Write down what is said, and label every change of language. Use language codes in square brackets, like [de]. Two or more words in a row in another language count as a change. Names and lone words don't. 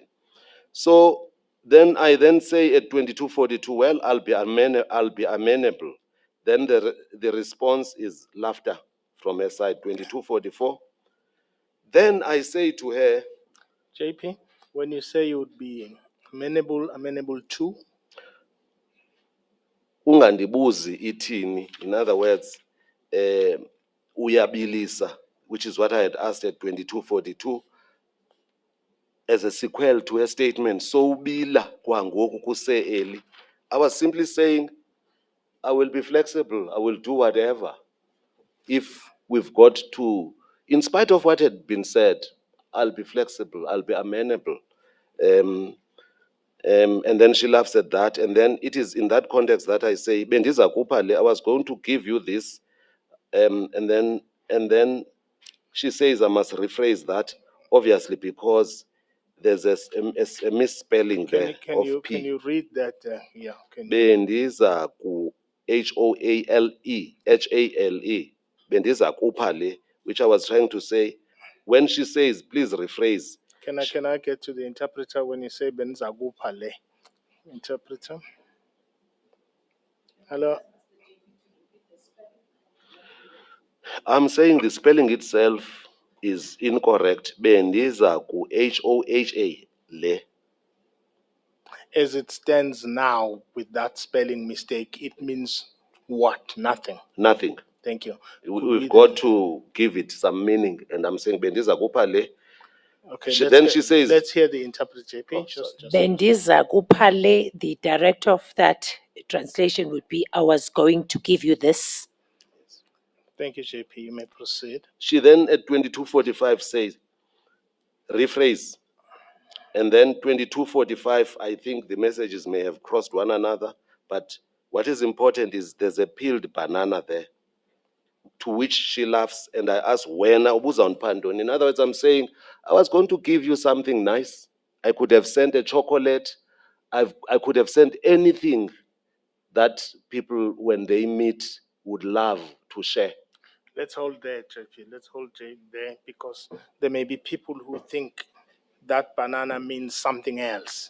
[en] So then I then say at 2242, well, I'll be amenable. Then the response is laughter from her side, 2244. Then I say to her, JP, when you say you would be amenable to, [xh] ungandibuzi ithini, [en] in other words, uyabilisa, which is what I had asked at 2242, as a sequel to her statement, [xh] so bila kwangoku kuse-early. [en] I was simply saying, I will be flexible, I will do whatever. If we've got to, in spite of what had been said, I'll be flexible, I'll be amenable. And then she laughs at that. And then it is in that context that I say, [xh] bendiza kupha le, [en] I was going to give you this. And then she says, I must rephrase that, obviously, because there's a misspelling there can of you P. read that? Yeah. Can you? [xh] Bendiza ku Hale. Bendiza kupha le, [en] which I was trying to say. When she says, please rephrase. Can I get to the interpreter when you say benzagupale? Interpreter. Hello. I'm saying the spelling itself is incorrect. [xh] Bendiza ku Hoha le. [en] As it stands now with that spelling mistake, it means what? Nothing. Nothing. Thank you. We've got to give it some meaning. And I'm saying [xh] bendiza kupha le. [en] Okay. She says, let's hear the interpreter, JP. Oh, just [xh] Bendiza Kupale, [en] the director of that translation would be, I was going to give you this. Thank you, JP. You may proceed. She then at 22:45 says, rephrase. And then 22:45, I think the messages may have crossed one another, but what is important is there's a peeled banana there, to which she laughs, and I ask, [xh] wena ubuza undiphandoni? [en] In other words, I'm saying, I was going to give you something nice. I could have sent a chocolate. I could have sent anything that people, when they meet, would love to share. Let's hold there, JP. Let's hold there, because there may be people who think that banana means something else.